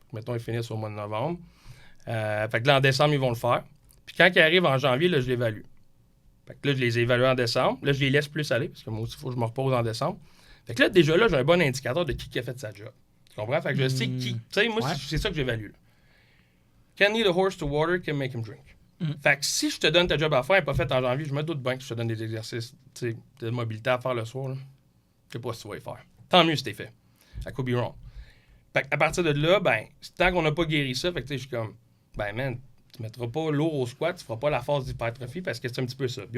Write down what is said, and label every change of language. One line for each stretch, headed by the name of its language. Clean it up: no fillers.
French: Mettons, ils finissent au mois de novembre. Fait que là, en décembre, ils vont le faire. Puis quand ils arrivent en janvier, là, je l'évalue. Fait que là, je les ai évalués en décembre. Là, je les laisse plus aller, parce que moi aussi, il faut que je me repose en décembre. Fait que là, déjà, là, j'ai un bon indicateur de qui a fait sa job. Tu comprends? Fait que je sais qui... Tu sais, moi, c'est ça que j'évalue.
English: Can lead a horse to water, can make him drink.
French: Fait que si je te donne ta job à faire et pas faite en janvier, je me doute bien que je te donne des exercices de mobilité à faire le soir. Là. Je sais pas si tu vas y faire. Tant mieux si t'es fait.
English: I could be wrong.
French: Fait qu'à partir de là, ben, tant qu'on n'a pas guéri ça, fait que je suis comme, ben man, tu mettras pas lourd au squat, tu feras pas la phase d'hypertrophie parce que c'est un petit peu ça.